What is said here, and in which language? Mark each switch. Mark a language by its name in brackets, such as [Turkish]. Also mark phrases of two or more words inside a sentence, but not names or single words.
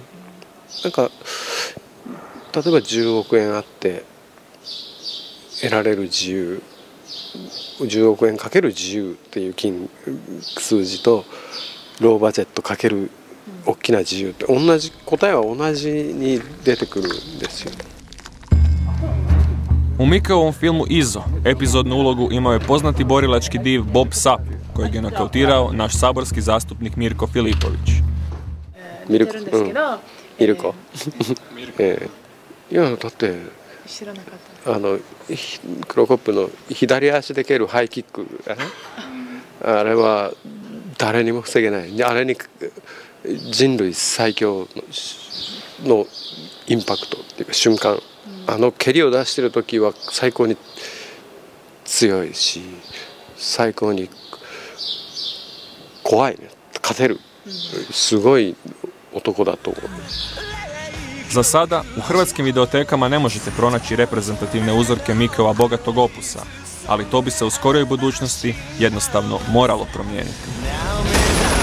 [Japanese] なんか例えば10億円あって得られる自由、10億円かける自由っていう数字とローバジェットかける大きな自由って答えは同じに出てくるんですよ。 [Croatian] U Mikeovom filmu Izo epizodnu ulogu imao je poznati borilački div Bob Sapp, kojeg je nokautirao naš saborski zastupnik Mirko Filipović. [Japanese] 似てるんですけど、ミルコいやだって知らなかった。クロコップの左足で蹴るハイキックあれは誰にも防げない。あれに人類最強のインパクトっていうか瞬間、蹴りを出してる時は最高に強いし最高に怖いね、勝てる、すごい男だと思う。 [Croatian] Za sada, u hrvatskim videotekama ne možete pronaći reprezentativne uzorke Mikeova bogatog opusa, ali to bi se u skorijoj budućnosti jednostavno moralo promijeniti.